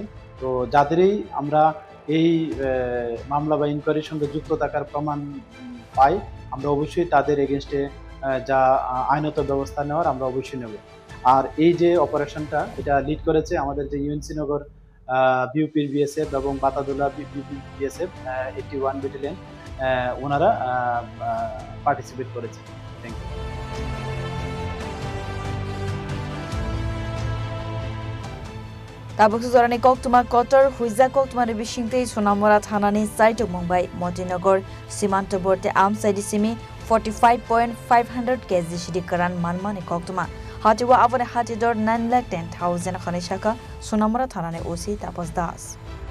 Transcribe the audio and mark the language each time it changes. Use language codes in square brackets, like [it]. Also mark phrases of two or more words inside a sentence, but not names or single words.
[bn] তো যাদেরই আমরা এই মামলা বা ইনকোয়ারির সঙ্গে যুক্ত থাকার প্রমাণ পাই আমরা অবশ্যই তাদের এগেনস্টে যা আইনত ব্যবস্থা নেওয়ার আমরা অবশ্যই নেব। আর এই যে অপারেশনটা এটা লিড করেছে আমাদের যে ইউএনসি নগর বিউপির বিএসএফ এবং বাতাদুলা বিএসএফ 81 ব্যাটালিয়ন ওনারা পার্টিসিপেট করেছে। [en] thank you. [trp] Tabuk Zorani Koktuma Kotor, Huiza Koktuma Bishinte, Sunamura Tanani, Saito Mumbai, Motinagar, Simanto Borte Am Sadisimi, 45.500 kg Karan Manmani Koktuma, Hatiwa Avane Hatidor 9,10,000 Khanishaka, Sunamura Tanani Osi, Tapos Das.